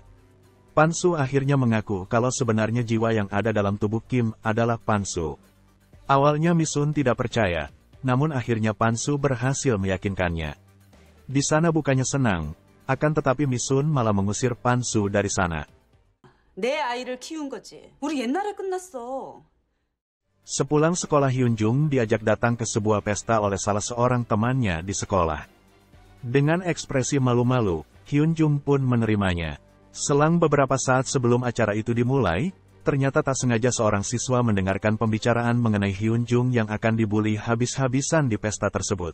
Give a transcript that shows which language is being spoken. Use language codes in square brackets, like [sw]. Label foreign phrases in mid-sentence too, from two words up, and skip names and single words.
[id] Pan-su akhirnya mengaku kalau sebenarnya jiwa yang ada dalam tubuh Kim adalah Pan-su. Awalnya Mi-sun tidak percaya, namun akhirnya Pan-su berhasil meyakinkannya. Di sana bukannya senang, akan tetapi Mi-sun malah mengusir Pan-su dari sana. [ko] 내 아이를 키운 거지. 우리 옛날에 끝났어. [id] Sepulang sekolah Hyunjung diajak datang ke sebuah pesta oleh salah seorang temannya di sekolah. Dengan ekspresi malu-malu, Hyunjung pun menerimanya. Selang beberapa saat sebelum acara itu dimulai, ternyata tak sengaja seorang siswa mendengarkan pembicaraan mengenai Hyunjung yang akan dibully habis-habisan di pesta tersebut.